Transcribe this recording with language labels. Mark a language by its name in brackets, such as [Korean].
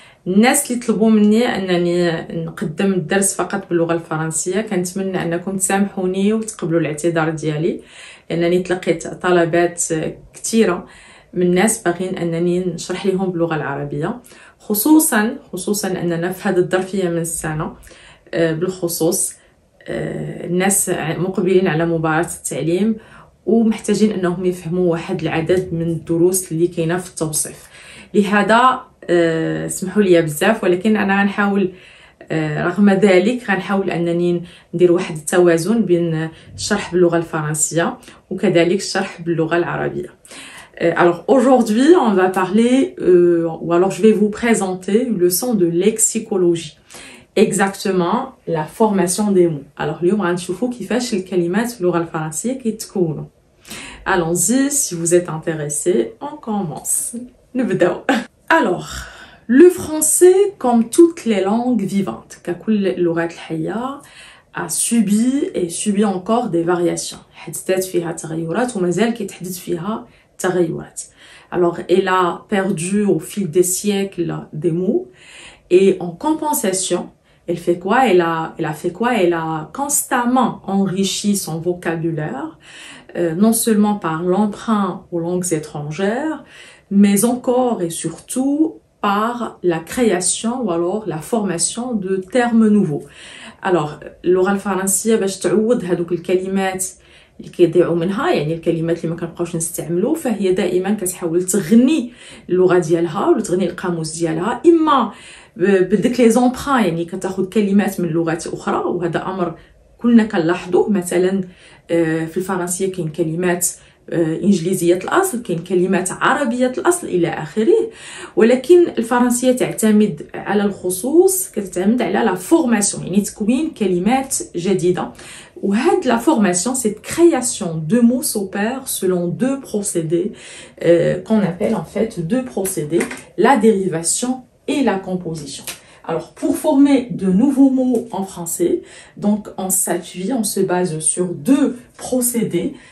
[Arabic] الناس اللي طلبوا مني انني نقدم الدرس فقط باللغه الفرنسيه، كنتمنى انكم تسامحوني وتقبلوا الاعتذار ديالي، لانني تلقيت طلبات كثيره من الناس باغين انني نشرح لهم باللغه العربيه، خصوصا اننا في هذه الظرفيه من السنه بالخصوص الناس مقبلين على مباراة التعليم ومحتاجين انهم يفهموا واحد العدد من الدروس اللي كاينه في التوصيف. لهذا اسمحوا لي بزاف، ولكن انا غنحاول رغم ذلك غنحاول انني ندير واحد التوازن بين الشرح باللغه الفرنسيه وكذلك الشرح باللغه العربيه. [French] Alors aujourd'hui on va parler ou alors je vais vous présenter une leçon de lexicologie. Exactement la formation des mots. [Arabic] Alors اليوم غنشوفوا كيفاش الكلمات في اللغة الفرنسية كيتكونوا. [French] Allons-y, si vous êtes intéressés, on commence. [Arabic] نبداو. [French] Alors, le français comme toutes les langues vivantes, [Arabic] ككل اللغات الحية, [French] a subi et subit encore des variations. [Arabic] حدثت فيها تغيرات ومازال كيتحدث فيها تغيرات. [French] Alors, elle a perdu au fil des siècles des mots et en compensation, elle fait quoi? Elle a fait quoi? Elle a constamment enrichi son vocabulaire, non seulement par l'emprunt aux langues étrangères, mais encore et surtout par la création ou alors la formation de termes nouveaux. [Arabic] Alors, اللغة الفرنسية باش تعوض هذوك الكلمات اللي كيضيعوا منها، يعني الكلمات اللي ما كنبقاوش نستعملو، فهي دائما كتحاول تغني اللغة ديالها ولا تغني القاموس ديالها، اما بدك لي زومبران، يعني كتاخذ كلمات من لغات اخرى، وهذا امر كلنا كنلاحظوه. مثلا في الفرنسيه كاين كلمات انجليزيه الاصل، كاين كلمات عربيه الاصل الى اخره، ولكن الفرنسيه تعتمد على الخصوص، كتعتمد على لا فورماسيون، يعني تكوين كلمات جديده. [French] وهاد la formation, cette création de mots s'opère selon deux procédés qu'on appelle en fait deux procédés, la dérivation et la composition. Alors, pour former de nouveaux mots en français, donc on s'appuie, on se base sur deux procédés.